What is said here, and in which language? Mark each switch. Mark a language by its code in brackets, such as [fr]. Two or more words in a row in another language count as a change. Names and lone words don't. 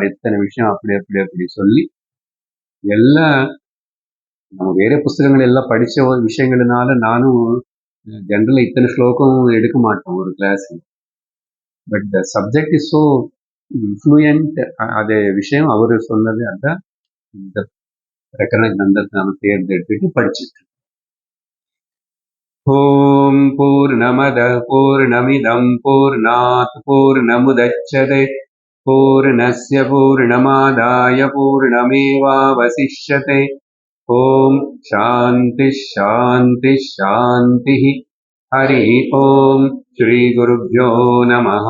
[ta] எத்தனை விஷயம் அப்படி அப்படி அப்படி சொல்லி எல்லாம் நம்ம வேற புஸ்தகங்கள் எல்லாம் படிச்ச விஷயங்கள்னால நானும் ஜென்ரலா இத்தனை ஸ்லோகம் எடுக்க மாட்டோம் ஒரு கிளாஸ். [en] But the subject is so fluent. [ta] அது விஷயம் அவரு சொன்னது அதான் இந்த பிரகரண கிரந்தத்தை நம்ம தேர்ந்தெடுத்துட்டு படிச்சுட்டு. [sa] ओम् पूर्णमद पूर्णमिदम् पूर्णात् पूर्णमुदच्यते पूर्णस्य पूर्णमादाय पूर्णमेवावशिष्यते. ओम् शान्ति शान्ति शान्ति. हरि ओम् श्री गुरुभ्यो नमः.